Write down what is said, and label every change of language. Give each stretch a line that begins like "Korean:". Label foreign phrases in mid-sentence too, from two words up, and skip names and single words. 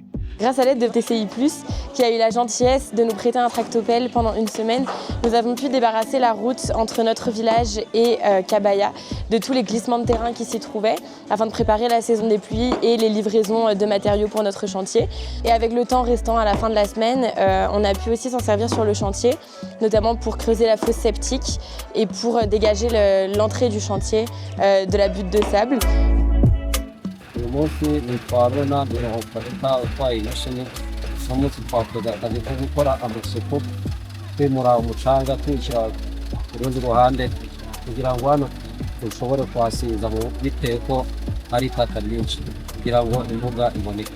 French: Grâce à l'aide de TCI+, qui a eu la gentillesse de nous prêter un tractopelle pendant une semaine, nous avons pu débarrasser la route entre notre village et Kabaya de tous les glissements de terrain qui s'y trouvaient afin de préparer la saison des pluies et les livraisons de matériaux pour notre chantier. Et avec le temps restant à la fin de la semaine, on a pu aussi s'en servir sur le chantier, notamment pour creuser la fosse septique et pour dégager l'entrée du chantier de la butte de sable.
Kinyarwanda: uyu munsi ntitwabona mirongo utwaye imashini uno munsi twakoze akazi ko gukora amasuku twimura umucanga tuwushyira ku rundi ruhande kugira ngo hano dushobore kuhasiza bitewe ko hari itaka ryinshi kugira ngo imbuga iboneke.